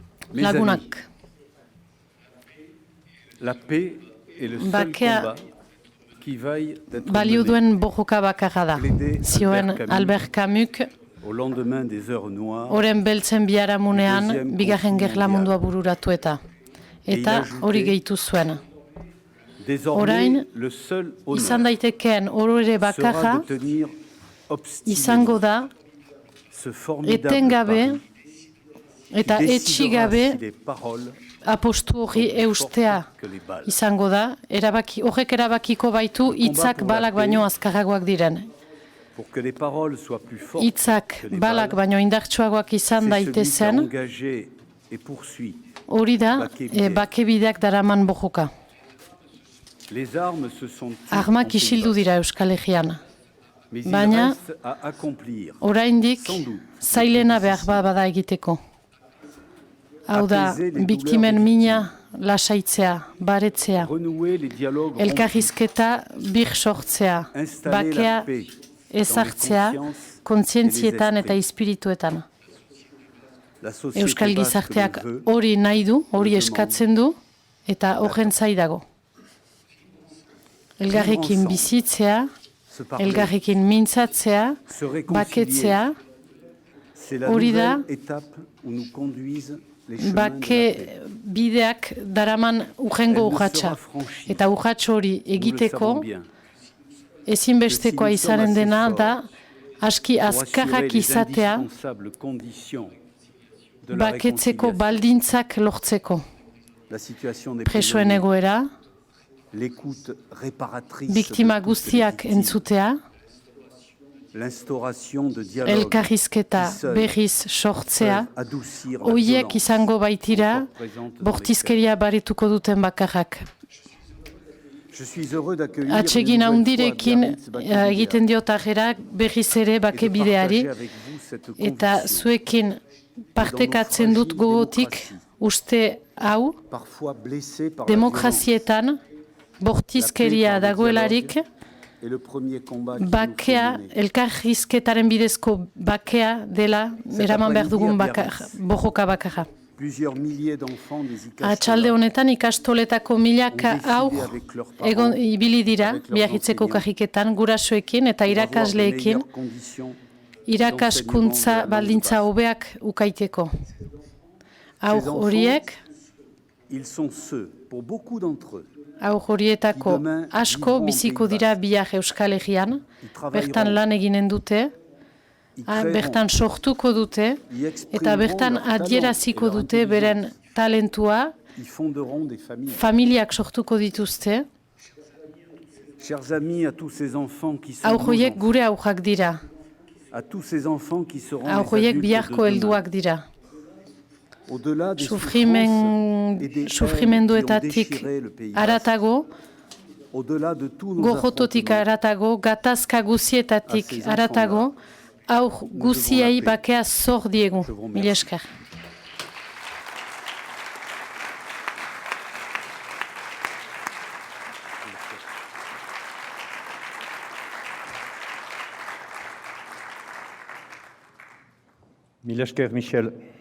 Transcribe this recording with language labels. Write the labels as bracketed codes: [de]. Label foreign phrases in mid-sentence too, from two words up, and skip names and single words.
[fr] Mes [eu] lagunak. [fr] amis, la paix est le seul [eu] Bakea [fr] combat qui vaille d'être [eu] balio [fr] mené [eu] duen borroka bakarra da. [fr] Plaidé [eu] Zioen Albert Camus. Albert Camus, [fr] au lendemain des heures noires. [eu] oren beltzen biharamunean, [fr] Deuxième [eu] bigarren [fr] conflit [eu] gerla [fr] mondial. [eu] mundua bururatu eta. [fr] Et il [eu] Eta [fr] ajoutait, [eu] hori gehitu zuen. [fr] Désormais, [eu] Orain, [fr] le seul [eu] izan [fr] honneur [eu] daitekeen orore [fr] sera [eu] bakarra, [fr] de tenir [eu] izango [fr] obstinément [eu] da, [fr] ce formidable [eu] etengabe [fr] pari [eu] eta [fr] qui décidera [eu] etxigabe [fr] si les paroles [eu] apostu hori [fr] sont plus [eu] eustea [fr] fortes que les balles. [eu] izango da, horrek erabakiko baitu hitzak balak baino azkarragoak diren. [fr] Pour que les paroles soient plus fortes [eu] Hitzak [fr] que les [eu] balak [fr] balles, [eu] baino indartsuagoak izan [fr] c'est celui qui a [eu] daitezen, [fr] engagé et poursuit. [eu] hori da bakebideak daraman borroka. [fr] Les armes se sont tues en [eu] Armak [fr] Pays [eu] isildu [fr] Basque, [eu] dira Euskal Herrian. [fr] mais il [eu] Baina, [fr] reste à accomplir. [eu] oraindik [fr] Sans doute, [eu] zailena [fr] le plus [eu] behar bada egiteko. Hau da, [fr] Apaiser les [eu] biktimen [fr] douleurs [eu] mina lasaitzea, baretzea, [fr] renouer les dialogues rompus, [eu] elkarrizketa bir sortzea, [fr] installer [eu] bakea [fr] la paix [eu] ezartzea, [fr] dans les consciences [eu] kontzientzietan [fr] et les [eu] eta espirituetan. [fr] La société [eu] Euskal [fr] basque [eu] gizarteak [fr] le veut, [eu] hori nahi du, hori [fr] le [eu] eskatzen du, eta horren zaidago. Elgarrekin bizitzea, [fr] se parler, [eu] elgarrekin mintzatzea, [fr] se réconcilier. [eu] baketzea, [fr] C'est la [eu] hori da, [fr] nouvelle étape où nous conduisent les chemins de la [eu] bake [fr] paix. [eu] bideak daraman urrengo urratsa. Eta urrats hori [fr] Nous le [eu] egiteko, [fr] savons bien. [eu] ezinbestekoa izanen dena da, aski [fr] Pour assurer [eu] azkarrak [fr] les [eu] izatea, [fr] indispensables conditions de la [eu] baketzeko [fr] réconciliation. [eu] baldintzak lortzeko. [fr] La situation des [eu] Presoen [fr] prisonniers, [eu] egoera, [fr] l'écoute réparatrice [eu] biktima [fr] de toutes les [eu] guztiak [fr] victimes, [eu] entzutea, [fr] l'instauration de dialogues [eu] elkarrizketa [fr] qui seuls [eu] berriz sortzea, [fr] peuvent adoucir la [eu] hoiek [fr] violence [eu] izango baitira, [fr] encore présente dans les faits. [eu] bortizkeria barituko duten bakarrak. [fr] Je suis heureux d'accueillir [eu] Atsegin [fr] une nouvelle fois [eu] handirekin [fr] Biarritz Bakebidea [eu] egiten diot arrera berriz ere [fr] et de [eu] bakebideari, [fr] partager avec vous cette [eu] eta [fr] conviction, [eu] zuekin partekatzen dut gogotik uste hau, [fr] parfois blessée par la violence. [eu] demokrazietan bortizkeria dagoelarik, [fr] Et le premier combat qui nous [eu] bakea, [fr] faut mener. [eu] elkarrizketaren bidezko bakea dela, eraman behar dugun borroka bakarra. [fr] Plusieurs milliers d'enfants des [eu] Atxalde Ikastola honetan ikastoletako milaka haur egon ibili dira Biarritzeko kajiketan gurasoekin eta irakasleekin irakaskuntza baldintza hobeak ukaiteko. Haur horiek, [fr] ils sont ceux, pour beaucoup d'entre eux, [eu] haur horietako asko biziko dira bihar Euskal Herrian, bertan lan eginen dute, bertan sortuko dute, eta bertan adieraziko dute beren talentua, [fr] ils fonderont des familles. [eu] familiak sortuko dituzte, [fr] Chers amis, à tous ces enfants qui sont [eu] haur [fr] nos [eu] horiek [fr] enfants, [eu] gure haurrak dira, [fr] à tous ces enfants qui seront les [eu] haur horiek [fr] adultes de [eu] biharko [fr] demain, [eu] helduak dira. [fr] au-delà des souffrances et des haines qui ont [eu] Sufrimenduetatik [fr] déchiré le Pays Basque, [eu] aratago, [fr] au-delà de tous nos [eu] gorrototik [fr] affrontements, [eu] aratago, gatazka guzietatik aratago, haur guziei bakea zor diegu. Mila esker. Mila esker, Michel.